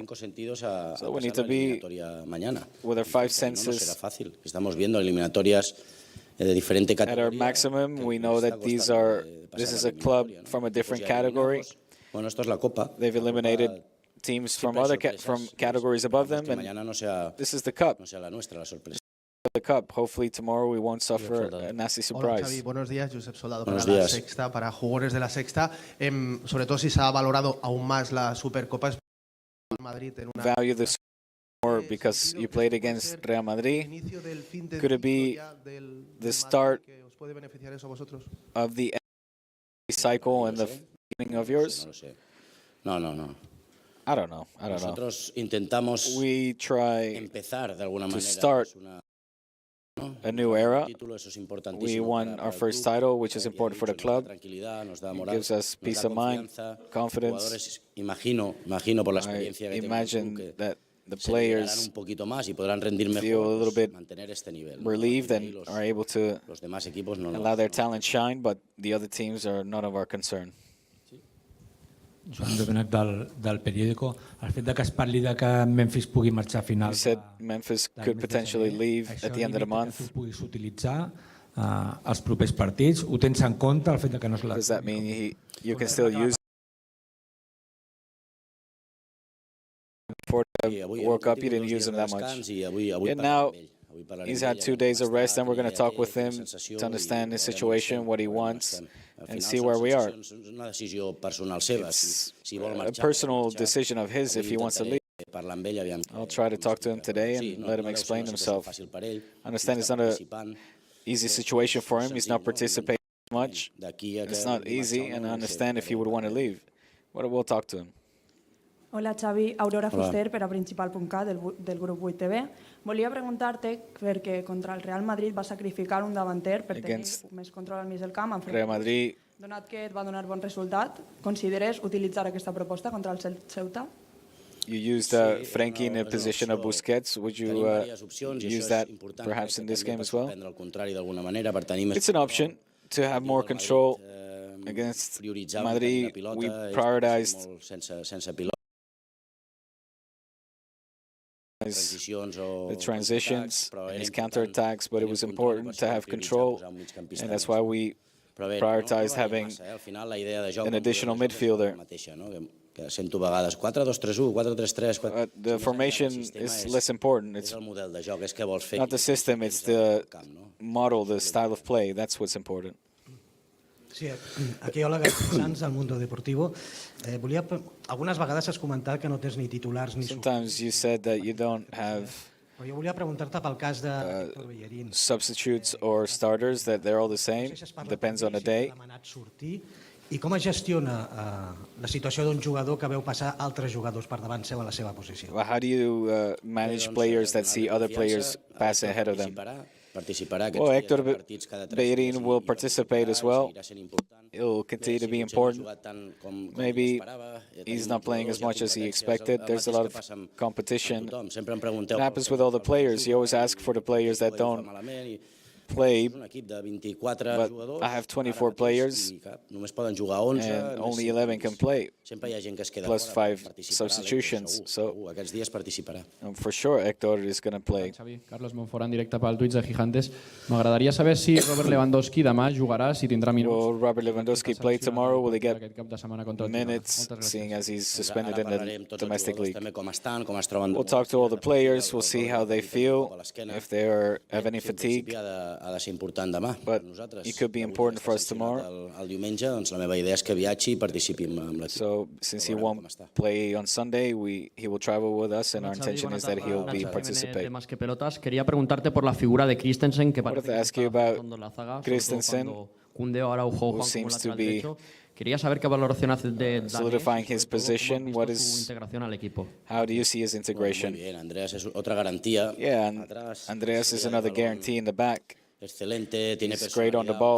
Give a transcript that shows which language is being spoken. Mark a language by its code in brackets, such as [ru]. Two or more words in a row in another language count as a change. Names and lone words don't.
[en] So we need to be with our five senses at our maximum. We know that this is a club from a different category. They've eliminated teams from from categories above them, and this is the cup. The cup. Hopefully tomorrow we won't suffer a nasty surprise. [es] Hola Xavi, buenos días. Josep Soldado para La Sexta, para jugadores de La Sexta. Sobre todo si se ha valorado aún más la Supercopa. Madrid en una [en] value the more because you played against Real Madrid. Could it be the start of the cycle and the beginning of yours? No. I don't know. [es] Nosotros intentamos [en] we try [es] empezar de alguna manera [en] to start a new era. We won our first title, which is important for the club. It gives us peace of mind, confidence. I imagine that the players feel a little bit relieved and are able to allow their talent shine, but the other teams are none of our concern. [ca] Joan Domènech del periòdico, el fet que es parli de que Memphis pugui marxar a final. [en] You said Memphis could potentially leave at the end of the month. [ca] Això limita que tu puguis utilitzar els propers partits. Ho tens en compte, el fet que no és la... [en] Does that mean you can still use for the World Cup? You didn't use him that much. And now he's had 2 days of rest, and we're going to talk with him to understand his situation, what he wants, and see where we are. It's a personal decision of his if he wants to leave. I'll try to talk to him today and let him explain himself. I understand it's not an easy situation for him. He's not participating much. It's not easy, and I understand if he would want to leave. But we'll talk to him. [ca] Hola, Xavi. Aurora Fuster, per a Principal.cat, del grup 8TV. Volia preguntar-te, perquè contra el Real Madrid va sacrificar un davanter per tenir més control al mig del camp. Real Madrid. Donat que et va donar bon resultat, consideres utilitzar aquesta proposta contra el Ceuta? [en] You used Frenkie in the position of Busquets. Would you use that perhaps in this game as well? It's an option to have more control against Madrid. We prioritized the transitions and his counterattacks, but it was important to have control, and that's why we prioritized having an additional midfielder. The formation is less important. It's not the system, it's the model, the style of play. That's what's important. [ca] Sí, aquí hola, Garcia Sanz, al Mundo Deportivo. Algunes vegades has comentat que no tens ni titulars ni... [en] Sometimes you said that you don't have [ca] jo volia preguntar-te pel cas de Héctor Bellerín. [en] Substitutes or starters, that they're all the same. Depends on the day. [ca] I com es gestiona la situació d'un jugador que veu passar altres jugadors per davant seu a la seva posició? [en] Well, how do you manage players that see other players pass ahead of them? Well, Héctor Bellerín will participate as well. He'll continue to be important. Maybe he's not playing as much as he expected. There's a lot of competition. It happens with all the players. You always ask for the players that don't play, but I have 24 players and only 11 can play, plus 5 substitutions. So for sure Héctor is going to play. [ca] Xavi, Carlos Monfort en directe pel Twitch de Gigantes. M'agradaria saber si Robert Lewandowski demà jugarà, si tindrà minuts. [en] Will Robert Lewandowski play tomorrow? Will he get minutes, seeing as he's suspended in the domestic league? We'll talk to all the players. We'll see how they feel, if they have any fatigue. But it could be important for us tomorrow. So since he won't play on Sunday, he will travel with us, and our intention is that he'll be participating. [es] Quería preguntarte por la figura de Christensen, que parece que está fondo la zaga, Christensen, [en] who seems to be solidifying his position. How do you see his integration? Yeah, and Andreas is another guarantee in the back. He's great on the ball.